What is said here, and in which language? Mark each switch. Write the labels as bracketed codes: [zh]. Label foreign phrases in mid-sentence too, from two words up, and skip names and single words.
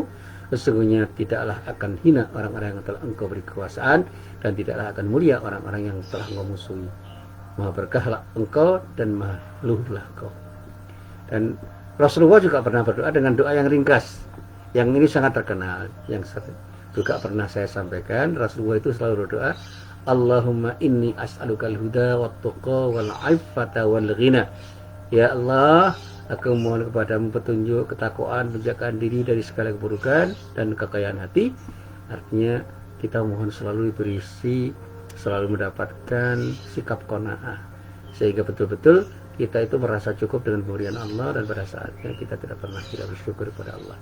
[id] Sesungguhnya tidaklah akan hina orang-orang yang telah Engkau beri kekuasaan, dan tidaklah akan mulia orang-orang yang telah Engkau musuhi. Maha berkahlah Engkau dan maha luhurlah Engkau. Dan Rasulullah juga pernah berdoa dengan doa yang ringkas, yang ini sangat terkenal, yang juga pernah saya sampaikan. Rasulullah itu selalu berdoa, [ar] Allahumma inni as'alukal huda wat tuqa wal iffata wal ghina. [id] Ya Allah, aku mohon kepadamu petunjuk, ketakwaan, penjagaan diri dari segala keburukan dan kekayaan hati. Artinya kita mohon selalu berisi, selalu mendapatkan sikap qanaah, sehingga betul-betul kita itu merasa cukup dengan pemberian Allah, dan pada saatnya kita tidak pernah tidak bersyukur kepada Allah.